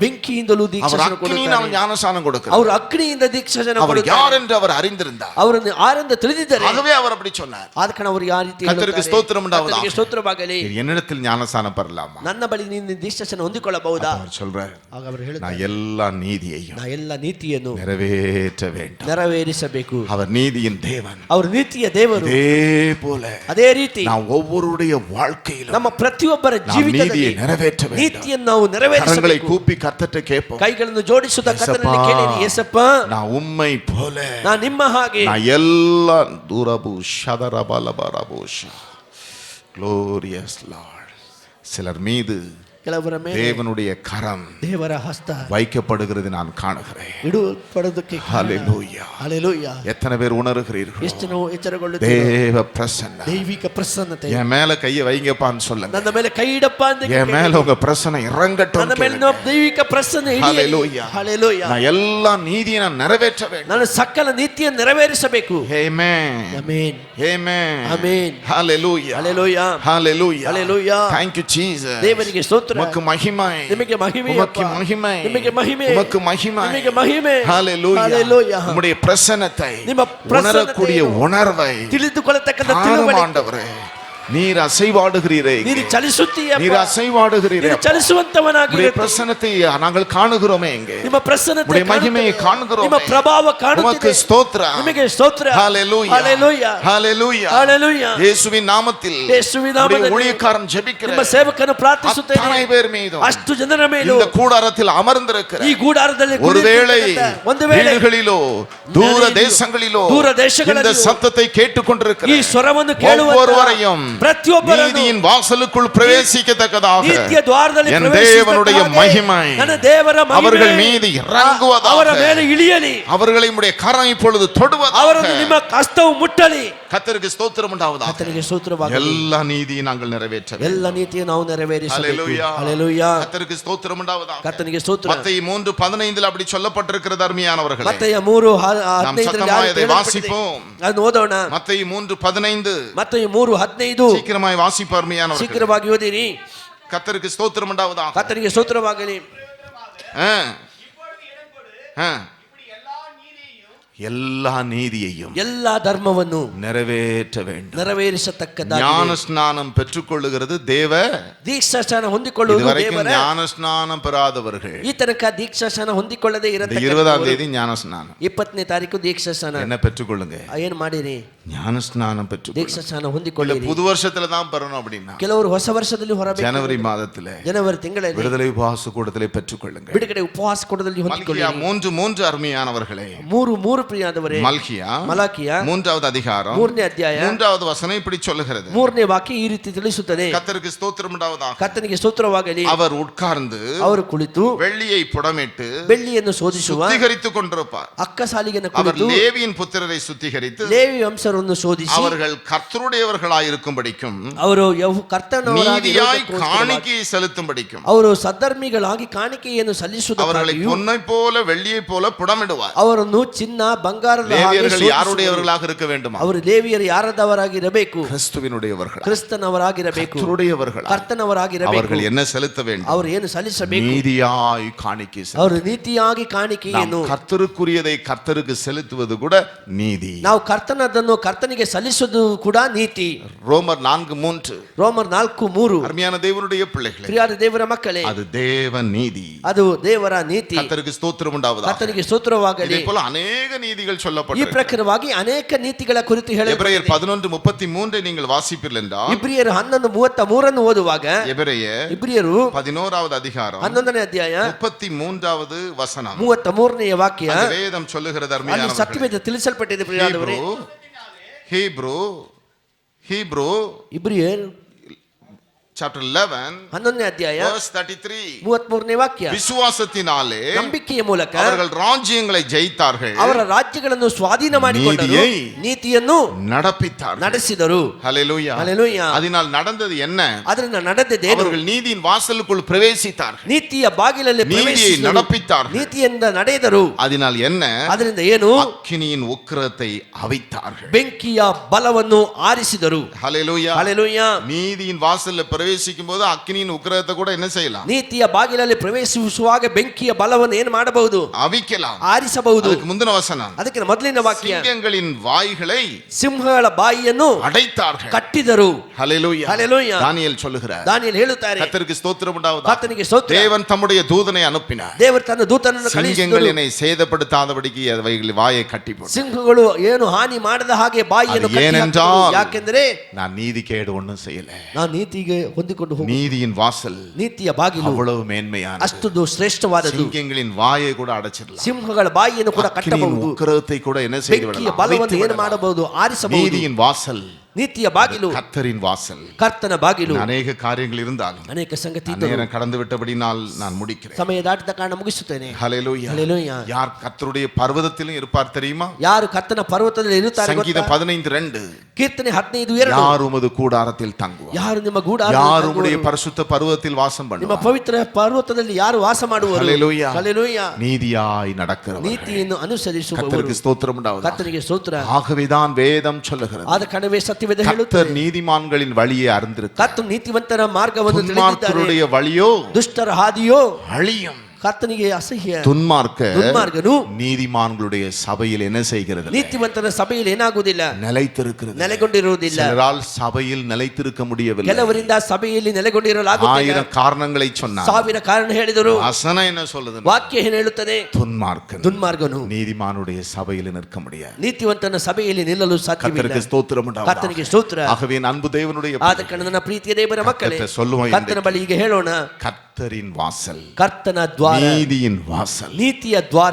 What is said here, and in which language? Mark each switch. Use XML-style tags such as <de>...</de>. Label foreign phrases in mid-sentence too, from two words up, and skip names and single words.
<kn>ಬೆಂಕಿಯಿಂದಲೂ</kn> <ta>அவர்</ta> <kn>ದೀಕ್ಷಾಸ್ನಾನ</kn> <ta>அக்கினியினால்</ta> <kn>ಕೊಡುತ್ತಾರೆ.</kn> <ta>ஞானஸ்நானம் கொடுக்கிறவர்.</ta> <kn>ಅವರು ಅಗ್ನಿಯಿಂದ ದೀಕ್ಷಾಸ್ನಾನ</kn> <ta>அவர்</ta> <kn>ಕೊಡುತ್ತಾರೆ.</kn> <ta>யார் என்று அவர் அறிந்திருந்தார்.</ta> <kn>ಅವರನ್ನು ಆರೆಂದು ತಿಳಿದಿದ್ದಾರೆ.</kn> <ta>ஆகவே அவர் அப்படி சொன்னார்.</ta> <kn>ಆದ ಕಾರಣ ಅವರು ಯಾವ ರೀತಿ</kn> <ta>கர்த்தருக்கு ஸ்தோத்திரம் உண்டாவதாக.</ta> <kn>ಕರ್ತನಿಗೆ ಸ್ತೋತ್ರವಾಗಲಿ.</kn> <ta>என்னிடத்தில் ஞானஸ்நானம் பெறலாமா?</ta> <kn>ನನ್ನ ಬಳಿ ನೀನು ದೀಕ್ಷಾಸ್ನಾನ ಹೊಂದಿಕೊಳ್ಳಬಹುದಾ?</kn> <ta>அவர் சொல்றார்,</ta> <kn>ಆಗ ಅವರು ಹೇಳ್ತಾರೆ,</kn> <ta>நான் எல்லா நீதியையும்</ta> <kn>ನಾ ಎಲ್ಲ ನೀತಿಯನ್ನು</kn> <ta>நிறைவேற்ற வேண்டும்.</ta> <kn>ನೆರವೇರಿಸಬೇಕು.</kn> <ta>அவர் நீதியின் தேவன்.</ta> <kn>ಅವರು ನೀತಿಯ ದೇವರು.</kn> <ta>அதே போல</ta> <kn>ಅದೇ ರೀತಿ</kn> <ta>நாம் ஒவ்வொருடைய வாழ்க்கையிலும்</ta> <kn>ನಮ್ಮ ಪ್ರತಿಯೊಬ್ಬರ</kn> <ta>நாம்</ta> <kn>ಜೀವಿತದಲ್ಲಿ</kn> <ta>நீதியை நிறைவேற்ற வேண்டும்.</ta> <kn>ನೀತಿಯನ್ನು ನಾವು</kn> <ta>கரங்களை</ta> <kn>ನೆರವೇರಿಸಬೇಕು.</kn> <ta>கூப்பி கர்த்தர்ட்ட கேட்போம்,</ta> <kn>ಕೈಗಳನ್ನು ಜೋಡಿಸುತ್ತಾ ಕರ್ತನಲ್ಲಿ ಕೇಳಿರಿ, ಯೇಸಪ್ಪ</kn> <ta>நான் உம்மை போல,</ta> <kn>ನಾನು ನಿಮ್ಮ ಹಾಗೆ</kn> <ta>நான் எல்லா தூரபு ஷதரபலபரபோஷ</ta> <en>glorious Lord.</en> <ta>சிலர் மீது</ta> <kn>ಕೆಲವರ ಮೇಲೆ</kn> <ta>தேவனுடைய கரம்</ta> <kn>ದೇವರ ಹಸ್ತ</kn> <ta>வைக்கப்படுகிறது நான் காணுகிறேன்.</ta> <kn>ಇಡುಪಡೋದಕ್ಕೆ</kn> <ta>ஹalleluya.</ta> <kn>ಹalleluya.</kn> <ta>எத்தனை பேர் உணர்கிறீர்கள்?</ta> <kn>ಎಷ್ಟು ನಾವು ಎಚ್ಚರಗೊಳ್ಳುತ್ತೇವೆ?</kn> <ta>தேவ பிரசன்ன</ta> <kn>ದೈವಿಕ ಪ್ರಸನ್ನತೆ</kn> <ta>என் மேல கையை வைங்கப்பான்னு சொல்லுங்க.</ta> <kn>ನನ್ನ ಮೇಲೆ ಕೈ ಇಡಪ್ಪ ಅಂತ</kn> <ta>என் மேல உங்க பிரசன்ன இறங்கட்டும்.</ta> <kn>ನನ್ನ ಮೇಲೆ ನಾವು ದೈವಿಕ ಪ್ರಸನ್ನ ಇಳಿಯಲಿ.</kn> <ta>ஹalleluya.</ta> <kn>ಹalleluya.</kn> <ta>நான் எல்லா நீதியை நான் நிறைவேற்ற வேண்டும்.</ta> <kn>ನಾನು ಸಕಲ ನೀತಿಯನ್ನು ನೆರವೇರಿಸಬೇಕು.</kn> <ta>Amen.</ta> <kn>ಆಮೆನ್.</kn> <ta>Amen.</ta> <kn>ಆಮೆನ್.</kn> <ta>Hallelujah.</ta> <kn>ಹalleluya.</kn> <ta>Hallelujah.</ta> <kn>Hallelujah.</kn> <en>Thank you Jesus.</en> <kn>ದೇವರಿಗೆ ಸ್ತೋತ್ರ.</kn> <ta>உமக்கு மகிமை.</ta> <kn>ನಿಮಗೆ ಮಹಿಮೆ.</kn> <ta>உமக்கு மகிமை.</ta> <kn>ನಿಮಗೆ ಮಹಿಮೆ.</kn> <ta>உமக்கு மகிமை.</ta> <kn>ನಿಮಗೆ ಮಹಿಮೆ.</kn> <ta>Hallelujah.</ta> <kn>Hallelujah.</kn> <ta>உம்முடைய பிரசன்னத்தை</ta> <kn>ನಿಮ್ಮ ಪ್ರಸನ್ನತೆಯನ್ನು</kn> <ta>உணரக்கூடிய உணர்வை</ta> <kn>ತಿಳಿದುಕೊಳ್ಳತಕ್ಕಂಥ</kn> <ta>தாரும்</ta> <kn>ತಿಳುವಳಿಕೆ.</kn> <ta>ஆண்டவரே. நீர் அசைவாடுகிறீரே.</ta> <kn>ನೀನು ಚಲಿಸುತ್ತೀಯಪ್ಪ.</kn> <ta>நீர் அசைவாடுகிறீரே.</ta> <kn>ನೀನು ಚಲಿಸುವಂತವನಾಗಿ</kn> <ta>உம்முடைய பிரசன்னத்தை நாங்கள் காணுகிறோமே இங்கே.</ta> <kn>ನಿಮ್ಮ ಪ್ರಸನ್ನತೆ</kn> <ta>உம்முடைய மகிமையை காணுகிறோம்.</ta> <kn>ನಿಮ್ಮ ಪ್ರಭಾವ ಕಾಣುತ್ತಿದೆ.</kn> <ta>உமக்கு ஸ்தோத்திரம்.</ta> <kn>ನಿಮಗೆ ಸ್ತೋತ್ರ.</kn> <ta>ஹalleluya.</ta> <kn>ஹalleluya.</kn> <ta>ஹalleluya.</ta> <kn>ஹalleluya.</kn> <ta>இயேசுவின் நாமத்தில்</ta> <kn>ಯೇಸುವಿನ ನಾಮದಲ್ಲಿ</kn> <ta>ஊழியக்காரன் ஜெபிக்கிற</ta> <kn>ನಿಮ್ಮ ಸೇವಕನು ಪ್ರಾರ್ಥಿಸುತ್ತೇನೆ.</kn> <ta>அத்தனை பேர் மீதும்</ta> <kn>ಅಷ್ಟು ಜನರ ಮೇಲೂ</kn> <ta>இந்த கூடாரத்தில் அமர்ந்திருக்கிற</ta> <kn>ಈ ಗೂಡಾರದಲ್ಲಿ</kn> <ta>ஒருவேளை</ta> <kn>ಒಂದು ವೇಳೆ</kn> <ta>வீடுகளிலோ தூர தேசங்களிலோ</ta> <kn>ದೂರ ದೇಶಗಳಲ್ಲಿ</kn> <ta>இந்த சத்தத்தை கேட்டுக்கொண்டிருக்கிற</ta> <kn>ಈ ಸ್ವರವನ್ನು ಕೇಳುವ</kn> <ta>ஒவ்வொருவரையும்</ta> <kn>ಪ್ರತಿಯೊಬ್ಬರನ್ನು</kn> <ta>நீதியின் வாசலுக்குள் பிரவேசிக்கத்தக்கதாக</ta> <kn>ನೀತಿಯ ದ್ವಾರದಲ್ಲಿ</kn> <ta>என் தேவனுடைய மகிமை</ta> <kn>ನನ್ನ ದೇವರ ಮಹಿಮೆ</kn> <ta>அவர்கள் மீது இறங்குவதாக,</ta> <kn>ಅವರ ಮೇಲೆ ಇಳಿಯಲಿ,</kn> <ta>அவர்களை உம்முடைய கரம் இப்பொழுது தொடுவதாக,</ta> <kn>ಅವರನ್ನು ನಿಮ್ಮ ಹಸ್ತವು ಮುಟ್ಟಲಿ.</kn> <ta>கர்த்தருக்கு ஸ்தோத்திரம் உண்டாவதாக.</ta> <kn>ಕರ್ತನಿಗೆ ಸ್ತೋತ್ರವಾಗಲಿ.</kn> <ta>எல்லா நீதியை நாங்கள் நிறைவேற்ற வேண்டும்.</ta> <kn>ಎಲ್ಲ ನೀತಿಯನ್ನು ನಾವು ನೆರವೇರಿಸಬೇಕು.</kn> <ta>ஹalleluya.</ta> <kn>ಹalleluya.</kn> <ta>கர்த்தருக்கு ஸ்தோத்திரம் உண்டாவதாக.</ta> <kn>ಕರ್ತನಿಗೆ ಸ್ತೋತ್ರ.</kn> <ta>மத்தேயு 3:15 அப்படி சொல்லப்பட்டிருக்கிறது அருமையானவர்களே.</ta> <kn>ಮತ್ತೆಯ 3:15</kn> <ta>சத்தமாய் அதை வாசிப்போம்.</ta> <kn>ಅದನ್ನು ಓದೋಣ.</kn> <ta>மத்தேயு 3:15</ta> <kn>ಮತ್ತೆಯ 3:15</kn> <ta>சீக்கிரமாய் வாசிப்போம் அருமையானவர்களே.</ta> <kn>ಶೀಘ್ರವಾಗಿ ಓದಿರಿ.</kn> <ta>கர்த்தருக்கு ஸ்தோத்திரம் உண்டாவதாக.</ta> <kn>ಕರ್ತನಿಗೆ ಸ್ತೋತ್ರವಾಗಲಿ.</kn> <ta>எல்லா நீதியையும்</ta> <kn>எல்லா ಧರ್ಮವನ್ನು</kn> <ta>நிறைவேற்ற வேண்டும்.</ta> <kn>ನೆರವೇರಿಸತಕ್ಕದಾಗಿದೆ.</kn> <ta>ஞான ஸ்நானம் பெற்றுக்கொள்ளுகிறது தேவ.</ta> <kn>ದೀಕ್ಷಾಸ್ನಾನ ಹೊಂದಿಕೊಳ್ಳುವುದು</kn> <ta>இதுவரைக்கும்</ta> <kn>ದೇವರ.</kn> <ta>ஞான ஸ்நானம் பெறாதவர்கள்</ta> <kn>ಈ ತನಕ ದೀಕ್ಷಾಸ್ನಾನ ಹೊಂದಿಕೊಳ್ಳದೆ</kn> <ta>இந்த</ta> <kn>ಇರತಕ್ಕಂತ</kn> <ta>20ஆம் தேதி ஞான ஸ்நானம்</ta> <kn>20ನೇ ತಾರೀಕು ದೀಕ್ಷಾಸ್ನಾನ</kn> <ta>என்ன பெற்றுக்கொள்ளுங்க.</ta> <kn>ಏನ್ ಮಾಡಿರಿ?</kn> <ta>ஞான ஸ்நானம் பெற்றுக்கொள்ளுங்க.</ta> <kn>ದೀಕ್ಷಾಸ್ನಾನ</kn> <ta>இல்ல</ta> <kn>ಹೊಂದಿಕೊಳ್ಳಿರಿ.</kn> <ta>புது வருஷத்துல தான் பெறணும் அப்படின்னா</ta> <kn>ಕೆಲವರು ಹೊಸ ವರ್ಷದಲ್ಲಿ ಹೊರಬೇಕು.</kn> <ta>ஜனவரி மாதத்துல</ta> <kn>ಜನವರಿ ತಿಂಗಳಲ್ಲಿ</kn> <ta>விடுதலை உபவாச கூடத்திலே பெற்றுக்கொள்ளுங்க.</ta> <kn>ಬಿಡುಗಡೆ ಉಪವಾಸ ಕೂಟದಲ್ಲಿ ಹೊಂದಿಕೊಳ್ಳಿ.</kn> <ta>மல்கியா 3:3 அருமையானவர்களே.</ta> <kn>3:3 ಪ್ರಿಯಾದವರೇ.</kn> <ta>மல்கியா 3வது அதிகாரம்</ta> <kn>3ನೇ ಅಧ್ಯಾಯ</kn> <ta>3வது வசனம் இப்படி சொல்லுகிறது.</ta> <kn>3ನೇ ವಾಕ್ಯ ಈ ರೀತಿ ತಿಳಿಸುತ್ತದೆ.</kn> <ta>கர்த்தருக்கு ஸ்தோத்திரம் உண்டாவதாக.</ta> <kn>ಕರ್ತನಿಗೆ ಸ್ತೋತ್ರವಾಗಲಿ.</kn> <ta>அவர் உட்கார்ந்து</ta> <kn>ಅವರು ಕುಳಿತು</kn> <ta>வெள்ளியை புடமிட்டு</ta> <kn>ಬೆಳ್ಳಿಯನ್ನು ಶೋಧಿಸುವ</kn> <ta>சுத்திகரித்துக் கொண்டிருப்பார்.</ta> <kn>ಅಕ್ಕ ಸಾಲಿಗೆನ</kn> <ta>அவர்</ta> <kn>ಕುಳಿತು</kn> <ta>லேவியின் புத்திரரை சுத்திகரித்து</ta> <kn>ಲೇವಿ ವಂಶರನ್ನು ಶೋಧಿಸಿ</kn> <ta>அவர்கள் கர்த்தருடையவர்களாய் இருக்கும்படிக்கும்</ta> <kn>ಅವರು ಕರ್ತನವರಾಗಿ</kn> <ta>நீதியாய் காணிக்கையை செலுத்தும்படிக்கும்</ta> <kn>ಅವರು ಸದ್ಧರ್ಮಿಗಳಾಗಿ ಕಾಣಿಕೆಯನ್ನು ಸಲ್ಲಿಸುವುದಕ್ಕಾಗಿ</kn> <ta>அவர்களை பொன்னை போல வெள்ளியை போல புடமிடுவார்.</ta> <kn>ಅವರನ್ನು ಚಿನ್ನ ಬಂಗಾರದ ಹಾಗೆ</kn> <ta>லேவியர்கள்</ta> <kn>ಶೋಧಿಸುವರು.</kn> <ta>யாருடையவர்களாக இருக்க வேண்டுமா?</ta> <kn>ಅವರು ಲೇವಿಯರು ಯಾರದವರಾಗಿರಬೇಕು?</kn> <ta>கிறிஸ்துவினுடையவர்கள்,</ta> <kn>ಕ್ರಿಸ್ತನವರಾಗಿರಬೇಕು.</kn> <ta>கர்த்தருடையவர்கள்.</ta> <kn>ಕರ್ತನವರಾಗಿರಬೇಕು.</kn> <ta>அவர்கள் என்ன செலுத்த வேண்டும்?</ta> <kn>ಅವರು ಏನು ಸಲ್ಲಿಸಬೇಕು?</kn> <ta>நீதியாய் காணிக்கை செலுத்த.</ta> <kn>ಅವರು ನೀತಿಯಾಗಿ ಕಾಣಿಕೆಯನ್ನು</kn> <ta>கர்த்தருக்குரியதை கர்த்தருக்கு செலுத்துவது கூட நீதி.</ta> <kn>ನಾವು ಕರ್ತನದನ್ನು ಕರ್ತನಿಗೆ ಸಲ್ಲಿಸುವುದು ಕೂಡ ನೀತಿ.</kn> <ta>ரோமர் 4:3</ta> <kn>ರೋಮರ್ 4:3</kn> <ta>அருமையான தேவனுடைய பிள்ளைகளே,</ta> <kn>ಪ್ರಿಯಾದ ದೇವರ ಮಕ್ಕಳೇ,</kn> <ta>அது தேவ நீதி.</ta> <kn>ಅದು ದೇವರ ನೀತಿ.</kn> <ta>கர்த்தருக்கு ஸ்தோத்திரம் உண்டாவதாக.</ta> <kn>ಕರ್ತನಿಗೆ ಸ್ತೋತ್ರವಾಗಲಿ.</kn> <ta>இதே போல அநேக நீதிகள்</ta> <kn>ಈ</kn> <ta>சொல்லப்பட்டிருக்கிறது.</ta> <kn>ಪ್ರಕಾರವಾಗಿ ಅನೇಕ ನೀತಿಗಳ ಕುರಿತು</kn> <ta>எபிரேயர்</ta> <kn>ಹೇಳಲಾಗಿದೆ.</kn> <ta>11:33 நீங்கள் வாசிப்பீர்கள் என்றால்,</ta> <kn>ಇಬ್ರಿಯರು 11:33 ಓದುವಾಗ</kn> <ta>எபிரேயர்</ta> <kn>ಇಬ್ರಿಯರು</kn> <ta>11வது அதிகாரம்</ta> <kn>11ನೇ ಅಧ್ಯಾಯ</kn> <ta>33வது வசனம்</ta> <kn>33ನೇ ವಾಕ್ಯ</kn> <ta>அந்த வேதம் சொல்லுகிறது</ta> <kn>ಅಲ್ಲಿ</kn> <ta>அருமையானவர்களே.</ta> <kn>ಸತ್ಯವೇದ ತಿಳಿಸಲ್ಪಟ್ಟಿದೆ ಪ್ರಿಯರೇ.</kn> <ta>ஹீப்ரு</ta> <kn>ಇಬ್ರಿಯರ್</kn> <ta>chapter 11</ta> <kn>11ನೇ ಅಧ್ಯಾಯ</kn> <ta>verse 33</ta> <kn>33ನೇ ವಾಕ್ಯ.</kn> <ta>விசுவாசத்தினாலே</ta> <kn>ನಂಬಿಕೆಯ ಮೂಲಕ</kn> <ta>அவர்கள் ராஜ்யங்களை ஜெயித்தார்கள்,</ta> <kn>ಅವರ ರಾಜ್ಯಗಳನ್ನು ಸ್ವಾಧೀನ ಮಾಡಿಕೊಂಡರು,</kn> <ta>ನೀತಿயை</ta> <kn>ನೀತಿಯನ್ನು</kn> <ta>நடப்பித்தார்கள்.</ta> <kn>ನಡೆಸಿದರು.</kn> <ta>ஹalleluya.</ta> <kn>ஹalleluya.</kn> <ta>அதனால் நடந்தது என்ன?</ta> <kn>ಅದರಿಂದ ನಡೆದದೇನು?</kn> <ta>அவர்கள் நீதியின் வாசலுக்குள் பிரவேசித்தார்கள்,</ta> <kn>ನೀತಿಯ ಬಾಗಿಲಲ್ಲಿ</kn> <ta>நீதியை</ta> <kn>ಪ್ರವೇಶಿಸಿದರು,</kn> <ta>நடப்பித்தார்கள்.</ta> <kn>ನೀತಿಯಿಂದ ನಡೆದರು.</kn> <ta>அதனால் என்ன?</ta> <kn>ಅದರಿಂದ ಏನು?</kn> <ta>அக்கினியின் உக்கிரத்தை அவித்தார்கள்.</ta> <kn>ಬೆಂಕಿಯ ಬಲವನ್ನು ಆರಿಸಿದರು.</kn> <ta>ஹalleluya.</ta> <kn>ஹalleluya.</kn> <ta>நீதியின் வாசல்ல பிரவேசிக்கும் போது அக்கினியின் உக்கிரகத்தை கூட என்ன செய்யலாம்?</ta> <kn>ನೀತಿಯ ಬಾಗಿಲಲ್ಲಿ ಪ್ರವೇಶಿಸುವಾಗ ಬೆಂಕಿಯ ಬಲವನ್ನು ಏನು ಮಾಡಬಹುದು?</kn> <ta>அவிக்கலாம்.</ta> <kn>ಆರಿಸಬಹುದು.</kn> <ta>அதுக்கு முந்தின வசனம்,</ta> <kn>ಅದಕ್ಕೆ ಮೊದಲಿನ ವಾಕ್ಯ,</kn> <ta>சிங்கங்களின் வாய்களை</ta> <kn>ಸಿಂಹಗಳ ಬಾಯಿಯನ್ನು</kn> <ta>அடைத்தார்கள்.</ta> <kn>ಕಟ್ಟಿದರು.</kn> <ta>ஹல்லேலூயா.</ta> <kn>ஹல்லேலூயா.</kn> <ta>தானியேல் சொல்லுகிறார்,</ta> <kn>ದಾನಿಯೇಲ್ ಹೇಳುತ್ತಾರೆ,</kn> <ta>கர்த்தருக்கு ஸ்தோத்திரம் உண்டாவதாக.</ta> <kn>ಕರ್ತನಿಗೆ ಸ್ತೋತ್ರ.</kn> <ta>தேவன் தம்முடைய தூதனை அனுப்பினார்.</ta> <kn>ದೇವರು ತನ್ನ ದೂತನನ್ನು</kn> <ta>சிங்கங்கள்</ta> <kn>ಕಳುಹಿಸಿದನು.</kn> <ta>என்னை சேதப்படுத்தாதபடிக்கு அவைகள் வாயை கட்டி போட்டார்.</ta> <kn>ಸಿಂಹಗಳು ಏನು ಹಾನಿ ಮಾಡದ ಹಾಗೆ ಬಾಯಿಯನ್ನು ಕಟ್ಟಿ ಹಾಕಿದವು. ಯಾಕೆಂದರೆ</kn> <ta>நான் நீதிகேடு ஒண்ணும் செய்யல.</ta> <kn>ನಾನು ನೀತಿಗೆ ಹೊಂದಿಕೊಂಡು ಹೋಗು.</kn> <ta>நீதியின் வாசல்</ta> <kn>ನೀತಿಯ ಬಾಗಿಲು</kn> <ta>அவ்வளவு மேன்மையானது.</ta> <kn>ಅಷ್ಟು ಶ್ರೇಷ್ಠವಾದದ್ದು.</kn> <ta>சிங்கங்களின் வாயை கூட அடைச்சிடலாம்.</ta> <kn>ಸಿಂಹಗಳ ಬಾಯಿಯನ್ನು ಕೂಡ ಕಟ್ಟಬಹುದು.</kn> <ta>உக்கிரகத்தை கூட என்ன செய்து</ta> <kn>ಬೆಂಕಿಯ</kn> <ta>விடலாம்?</ta> <kn>ಬಲವನ್ನು ಏನು ಮಾಡಬಹುದು? ಆರಿಸಬಹುದು.</kn> <ta>நீதியின் வாசல்,</ta> <kn>ನೀತಿಯ ಬಾಗಿಲು</kn> <ta>கர்த்தரின் வாசல்.</ta> <kn>ಕರ್ತನ ಬಾಗಿಲು.</kn> <ta>அநேக காரியங்கள் இருந்தாலும்</ta> <kn>ಅನೇಕ ಸಂಗತಿ</kn> <ta>நேரம் கடந்து விட்டபடினால் நான் முடிக்கிறேன்.</ta> <kn>ಸಮಯ ದಾಟಿದ ಕಾರಣ ಮುಗಿಸುತ್ತೇನೆ.</kn> <ta>ஹல்லேலூயா.</ta> <kn>ஹல்லேலூயா.</kn> <ta>யார் கர்த்தருடைய பர்வதத்திலும் இருப்பார் தெரியுமா?</ta> <kn>ಯಾರು ಕರ್ತನ ಪರ್ವತದಲ್ಲಿ ಇರುತ್ತಾರೆ</kn> <ta>சங்கீதம்</ta> <kn>ಗೊತ್ತಾ?</kn> <ta>15:2,</ta> <kn>ಕೀರ್ತನೆ 15:2,</kn> <ta>யார் உமது கூடாரத்தில் தங்குவார்?</ta> <kn>ಯಾರು ನಿಮ್ಮ ಗೂಡಾರದಲ್ಲಿ</kn> <ta>யார்</ta> <kn>ತಂಗುವರು?</kn> <ta>உம்முடைய பரிசுத்த பர்வதத்தில் வாசம்</ta> <kn>ನಿಮ್ಮ</kn> <ta>பண்ணுவார்?</ta> <kn>ಪವಿತ್ರ ಪರ್ವತದಲ್ಲಿ ಯಾರು ವಾಸ ಮಾಡುವರು?</kn> <ta>ஹல்லேலூயா.</ta> <kn>ಹಲ್ಲೇಲೂಯಾ.</kn> <ta>நீதியாய் நடக்கிறவர்.</ta> <kn>ನೀತಿಯನ್ನು ಅನುಸರಿಸುವವರು.</kn> <ta>கர்த்தருக்கு ஸ்தோத்திரம் உண்டாவதாக.</ta> <kn>ಕರ್ತನಿಗೆ ಸ್ತೋತ್ರ.</kn> <ta>ஆகவேதான் வேதம் சொல்லுகிறது,</ta> <kn>ಆದ ಕಾರಣವೇ ಸತ್ಯವೇದ</kn> <ta>கர்த்தர்</ta> <kn>ಹೇಳುತ್ತದೆ,</kn> <ta>நீதிமான்களின் வழியை அறிந்திருக்கிறார்.</ta> <kn>ಕರ್ತನು ನೀತಿವಂತರ ಮಾರ್ಗವನ್ನು ತಿಳಿದಿದ್ದಾನೆ.</kn> <ta>துன்மார்க்கருடைய வழியோ</ta> <kn>ದುಷ್ಟರ ಹಾದಿಯೋ</kn> <ta>அழியும்.</ta> <kn>ಕರ್ತನಿಗೆ ಅಸಹ್ಯ.</kn> <ta>துன்மார்க்கನು நீதிமான்களுடைய சபையில் என்ன செய்கிறது?</ta> <kn>ನೀತಿವಂತರ ಸಭೆಯಲ್ಲಿ ಏನಾಗುವುದಿಲ್ಲ,</kn> <ta>நிலைத்திருக்கிறது.</ta> <kn>ನೆಲೆಗೊಂಡಿರುವುದಿಲ್ಲ.</kn> <ta>சிலரால் சபையில் நிலைத்திருக்க முடியவில்லை.</ta> <kn>ಕೆಲವರಿಂದ ಸಭೆಯಲ್ಲಿ ನೆಲೆಗೊಂಡಿರಲಾಗುತ್ತಿಲ್ಲ.</kn> <ta>1000 காரணங்களை சொன்னார்.</ta> <kn>1000 ಕಾರಣ ಹೇಳಿದರು.</kn> <ta>வசனம் என்ன சொல்லுது?</ta> <kn>ವಾಕ್ಯ ಏನು ಹೇಳುತ್ತದೆ?</kn> <ta>துன்மார்க்கನು நீதிமானுடைய சபையில் நிற்க முடியாது.</ta> <kn>ನೀತಿವಂತನ ಸಭೆಯಲ್ಲಿ ನಿಲ್ಲಲು ಸಾಧ್ಯವಿಲ್ಲ.</kn> <ta>கர்த்தருக்கு ஸ்தோத்திரம் உண்டாவதாக.</ta> <kn>ಕರ್ತನಿಗೆ ಸ್ತೋತ್ರ.</kn> <ta>ஆகவே அன்பு தேவனுடைய</ta> <kn>ಆದ ಕಾರಣ ನನ್ನ ಪ್ರೀತಿಯ ದೇವರ ಮಕ್ಕಳೇ,</kn> <ta>சொல்லுவோம்,</ta> <kn>ಕರ್ತನ ಬಳಿ ಈಗ ಹೇಳೋಣ,</kn> <ta>கர்த்தரின் வாசல்,</ta> <kn>ಕರ್ತನ ದ್ವಾರ,</kn> <ta>நீதியின் வாசல்,</ta> <kn>ನೀತಿಯ ದ್ವಾರ,</kn>